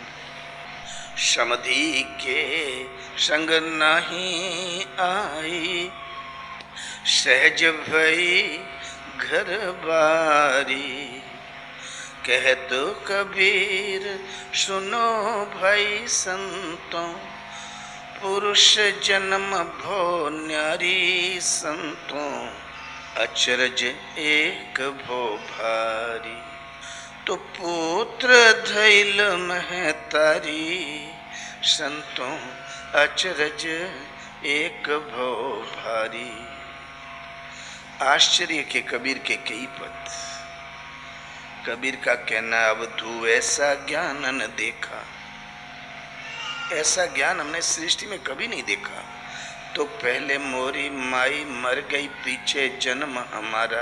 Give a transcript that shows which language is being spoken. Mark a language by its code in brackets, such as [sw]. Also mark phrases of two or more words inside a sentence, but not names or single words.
[hi] समधि के संग नहीं आई, सहज भई घर बारी। कह तो कबीर सुनो भाई संतों, पुरुष जन्म भो न्यारी। संतों अचरज एक भो भारी। तो पुत्र धैल महतारी, संतों अचरज एक भो भारी। आश्चर्य के कबीर के कई पद। कबीर का कहना, अवधू ऐसा ज्ञान न देखा, ऐसा ज्ञान हमने सृष्टि में कभी नहीं देखा। तो पहले मोरी माई मर गई, पीछे जन्म हमारा।